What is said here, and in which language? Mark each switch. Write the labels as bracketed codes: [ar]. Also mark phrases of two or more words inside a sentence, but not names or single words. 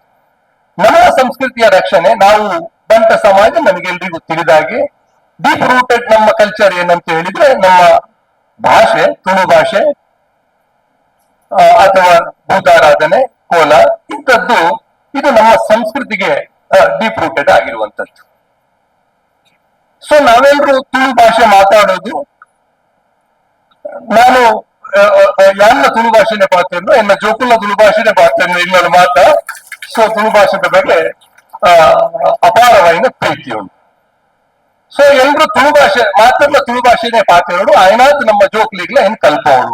[kn] ನಮ್ಮ ಸಂಸ್ಕೃತಿಯ ರಕ್ಷಣೆ, ನಾವು ಬಂಟ ಸಮಾಜ ನಮಗೆಲ್ರಿಗೂ ತಿಳಿದಾಗೆ [en] deep rooted [kn] ನಮ್ಮ ಕಲ್ಚರ್ ಏನಂತ ಹೇಳಿದ್ರೆ, ನಮ್ಮ ಭಾಷೆ, ತುಳು ಭಾಷೆ ಅಥವಾ ಭೂತಾರಾಧನೆ, ಕೋಲ, ಇಂಥದ್ದು ಇದು ನಮ್ಮ ಸಂಸ್ಕೃತಿಗೆ [en] deep rooted [kn] ಆಗಿರುವಂತದ್ದು. ಸೊ ನಾವೆಲ್ಲರೂ ತುಳು ಭಾಷೆ ಮಾತಾಡೋದು. [tcy] ನಾನು ಯಾನ್ನ ತುಳು ಭಾಷೆನೆ ಪಾತೇನು, ಎನ್ನ ಜೋಕುಲ ತುಳು ಭಾಷೆನೆ ಪಾತೇನು ಇನ್ನೊಂದು ಮಾತ. ಸೊ ತುಳು ಭಾಷೆದ ಬಗ್ಗೆ ಅಪಾರವಾದ ಪ್ರೀತಿ ಉಂಟು. ಸೊ ಎಲ್ರು ತುಳು ಭಾಷೆ ಮಾತ್ರ ತುಳು ಭಾಷೆನೆ ಪಾತೇರು ಆಯ್ನಾತ್ ನಮ್ಮ ಜೋಕ್ಲಿಗ್ಲ ಹೆಂಗ್ ಕಲ್ಪೋರು.